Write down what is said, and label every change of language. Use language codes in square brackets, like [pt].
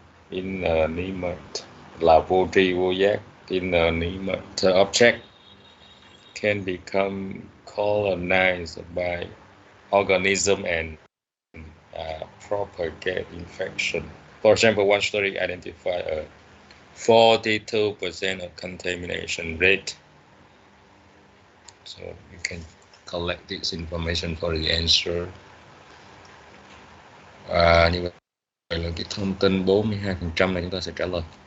[vi] Inanimate là vô tri vô giác. [en] Inanimate object can become colonized by organism and propagate infection. For example, one study identified a 42% of contamination rate. So you can collect this information for the answer. [vi] Như vậy là cái thông tin 42% này chúng ta sẽ trả lời.